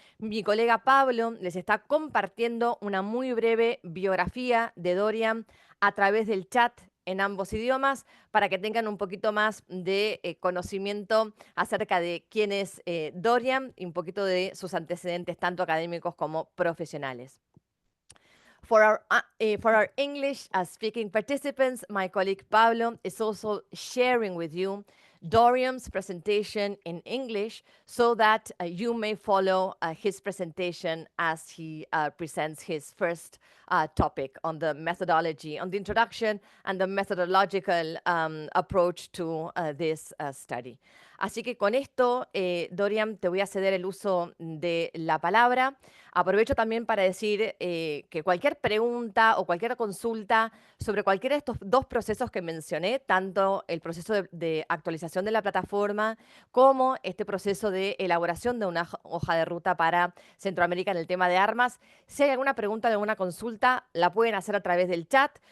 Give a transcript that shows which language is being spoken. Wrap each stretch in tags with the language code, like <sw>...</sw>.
<es>Mi colega Pablo les está compartiendo una muy breve biografía de Dorian a través del chat en ambos idiomas para que tengan un poquito más de conocimiento acerca de quién es Dorian y un poquito de sus antecedentes, tanto académicos como profesionales.</es> <en>For our English speaking participants, my colleague Pablo is also sharing with you Dorian's presentation in English so that you may follow his presentation as he presents his first topic on the methodology, on the introduction and the methodological approach to this study.</en> <es>Así que con esto, Dorian, te voy a ceder el uso de la palabra. Aprovecho también para decir que cualquier pregunta o cualquier consulta sobre cualquiera de estos dos procesos que mencioné, tanto el proceso de actualización de la plataforma como este proceso de elaboración de una hoja de ruta para Centroamérica en el tema de armas, si hay alguna pregunta, alguna consulta, la pueden hacer a través del chat.</es>